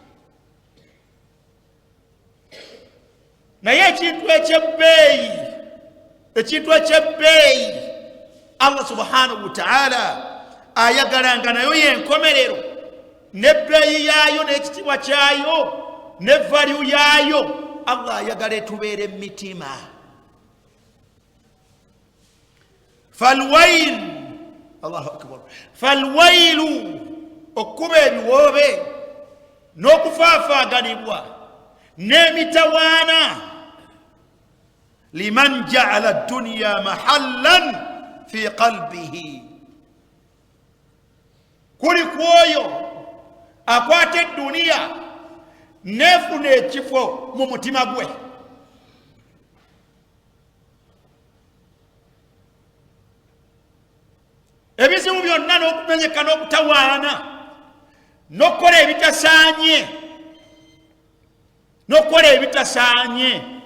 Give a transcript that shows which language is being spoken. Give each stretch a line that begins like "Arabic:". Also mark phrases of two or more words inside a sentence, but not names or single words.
Ganda: Naye ekintu ekyebbeeyi, ekintu ekyebbeeyi
Arabic: الله سبحانه وتعالى
Ganda: ayagalanga nayo yenkomerero, n'ebbeeyi yaayo n'ekitiibwa kyayo ne value yaayo, Allah ayagala etubeere mu mitima.
Arabic: فالويل الله أكبر فالويل,
Ganda: okuba ebiwoobe n'okufaafaaganibwa n'emitawaana,
Arabic: لمن جعل الدنيا محلا في قلبه,
Ganda: kuli kwoyo akwata edduniya nefuna ekifo mu mutima gwe. Ebizibu byonna n'okumenyeka n'okutawaana n'okukola ebitasaanye, n'okukola ebitasaanye